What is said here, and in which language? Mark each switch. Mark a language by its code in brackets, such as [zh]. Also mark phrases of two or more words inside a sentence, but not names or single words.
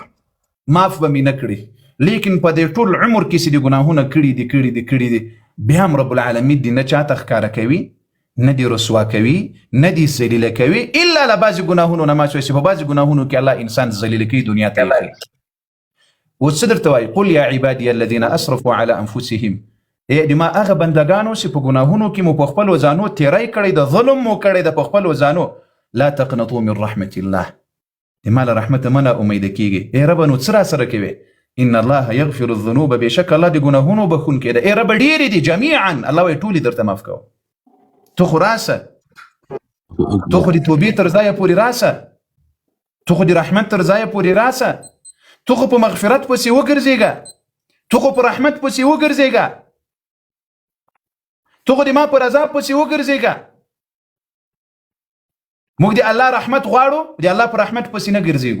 [ps] معاف به مې نه کړي لیکن په دې ټول عمر کې چې د ګناهونه کړي دي بیا هم [ar] رب العالمین [ps] دې نه چاته ښکاره کوي نه دي رسوا کوي نه دي ذلیله کوي الا له بعضې ګناهونو نه ما چې په بعضې ګناهونو کې الله انسان ذلیله کوي دنیا ته یې اوس څه درته وایي [ar] قل یا عبادي الذین اسرفوا على انفسهم [ps] د ما هغه بندګانو چې په ګناهونو کې مو په خپلو ځانو تیری کړی د ظلم مو کړی د په خپلو ځانو [ar] لا تقنطوا من رحمة الله [ps] د ما له رحمته مه ناامیده کېږي ای ربه نو څه راسره کوې [ar] ان الله یغفر الذنوب [ps] بېشکه الله د ګناهونو بخونکی ده ای ربه ډېرې دي جمیعا الله وایي ټولې درته معاف کوم ته خو راسه ته خو د توبې تر ځایه پورې راسه ته خو د رحمت تر ځایه پورې راسه ته خو په مغفرت پسې وګرځېږه ته خو په رحمت پسې وګرځېږه ته خو د ما په رضا پسې وګرځېږه موږ د الله رحمت غواړو د الله په رحمت پسې نه ګرځېږو